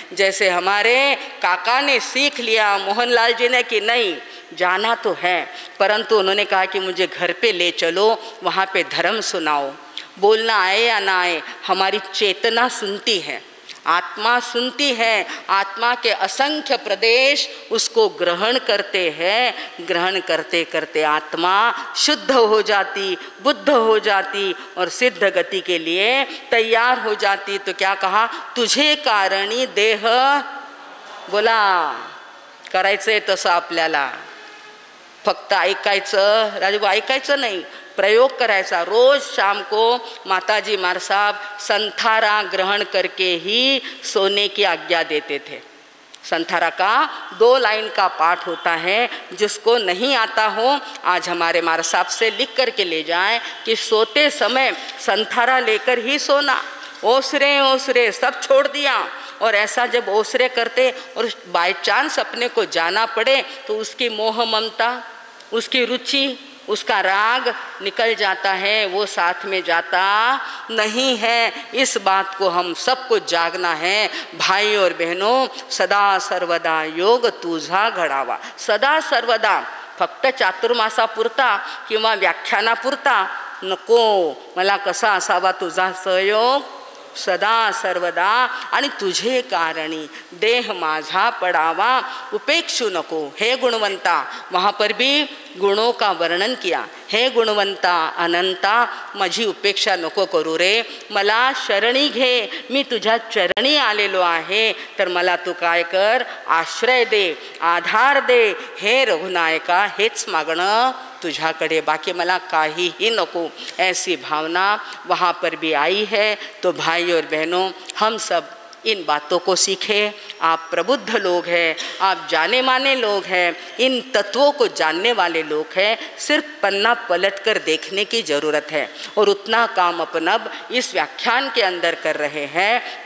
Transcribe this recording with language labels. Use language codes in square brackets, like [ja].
[hi] जैसे हमारे काका ने सीख लिया मोहनलाल जी ने कि नहीं जाना तो है, परंतु उन्होंने कहा कि मुझे घर पे ले चलो, वहाँ पे धर्म सुनाओ, बोलना आए या ना आए हमारी चेतना सुनती है। आत्मा सुनती है, आत्मा के असंख्य प्रदेश उसको ग्रहण करते हैं। ग्रहण करते करते आत्मा शुद्ध हो जाती, बुद्ध हो जाती और सिद्ध गति के लिए तैयार हो जाती। तो क्या कहा, [mr] तुझे कारणी देह, बोला करायचंय तसं आपल्याला, फक्त ऐकायचं राजू, ऐकायचं नाही, प्रयोग करायचा। [hi] रोज शाम को माताजी मार साहब संथारा ग्रहण करके ही सोने की आज्ञा देते थे। संथारा का 2 लाइन का पाठ होता है, जिसको नहीं आता हो आज हमारे मार साहब से लिख करके ले जाएं कि सोते समय संथारा लेकर ही सोना। ओसरे ओसरे सब छोड़ दिया, और ऐसा जब ओसरे करते और बाय चांस अपने को जाना पड़े तो उसकी मोह ममता, उसकी रुचि, उसका राग निकल जाता है, वो साथ में जाता नहीं है। इस बात को हम सबको जागना है भाई और बहनों। [mr] सदा सर्वदा योग तुझा घडावा। सदा सर्वदा, फक्त चातुर्मासापुरता किंवा व्याख्यानापुरता नको, मला कसा असावा तुझा सहयोग सदा सर्वदा, आणि तुझे कारणी देह माझा पडावा उपेक्षू नको। हे गुणवंता, [hi] वहाँ पर भी गुणों का वर्णन किया। [mr] हे गुणवंता अनंता, माझी उपेक्षा नको करू रे, मला शरणी घे, मी तुझ्या चरणी आलेलो आहे, तर मला तू काय कर, आश्रय दे, आधार दे। हे रघुनायका, हेच मागणं तुझाकडे, बाकी मला काहीही नको। [hi] ऐसी भावना वहाँ पर भी आई है। तो भाई और बहनों, हम सब इन बातों को सीखें। आप प्रबुद्ध लोग हैं, आप जाने माने लोग हैं, इन तत्वों को जानने वाले लोग हैं। सिर्फ पन्ना पलट कर देखने की ज़रूरत है, और उतना काम अपन अब इस व्याख्यान के अंदर कर रहे हैं।